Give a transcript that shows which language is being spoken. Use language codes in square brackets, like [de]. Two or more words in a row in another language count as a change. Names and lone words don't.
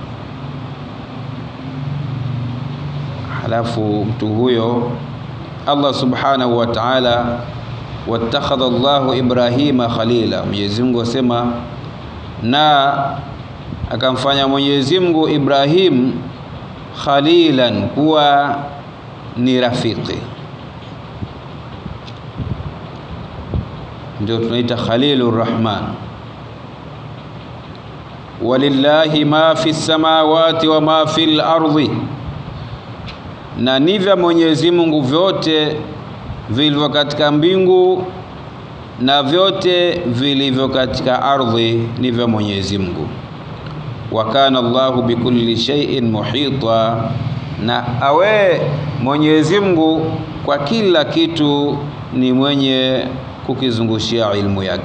[sw] Halafu mtu huyo Allah [ar] سبحانه وتعالى, واتخذ الله إبراهيم خليلا, [sw] Mwenyezi Mungu asema, na akamfanya Mwenyezi Mungu Ibrahim khalilan, kuwa ni rafiki. Ndio tunaita Khalilur Rahman. [ar] ولله ما في السماوات وما في الأرض, [sw] na ni vya Mwenyezi Mungu vyote vilivyo katika mbingu na vyote vilivyo katika ardhi ni vya Mwenyezi Mungu. [ar] وكان الله بكل شيء محيطا, [sw] na awe Mwenyezi Mungu kwa kila kitu ni mwenye kukizungushia ilmu yake.